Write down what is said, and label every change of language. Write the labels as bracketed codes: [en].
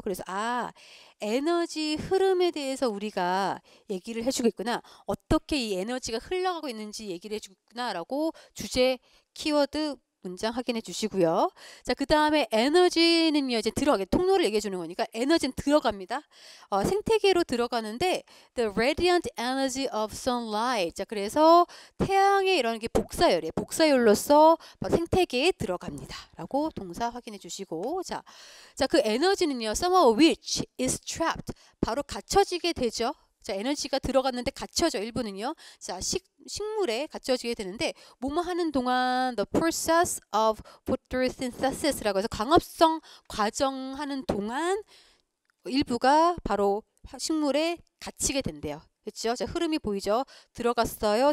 [ko] 그래서 에너지 흐름에 대해서 우리가 얘기를 해주겠구나. 어떻게 이 에너지가 흘러가고 있는지 얘기를 해주겠구나라고 주제 키워드 문장 확인해 주시고요. 자, 그 다음에 에너지는요, 이제 통로를 얘기해 주는 거니까 에너지는 들어갑니다. 생태계로 들어가는데 [en] the radiant energy of sunlight. [ko] 자, 그래서 태양의 이런 게 복사열이에요. 복사열로서 생태계에 들어갑니다. 라고 동사 확인해 주시고 자, 그 에너지는요, [en] some of which is trapped. [ko] 바로 갇혀지게 되죠. 자, 에너지가 들어갔는데 갇혀져 일부는요. 자, 식물에 갇혀지게 되는데 뭐뭐 하는 동안 [en] the process of photosynthesis [ko] 라고 해서 광합성 과정하는 동안 일부가 바로 식물에 갇히게 된대요. 그렇죠? 자, 흐름이 보이죠? 들어갔어요.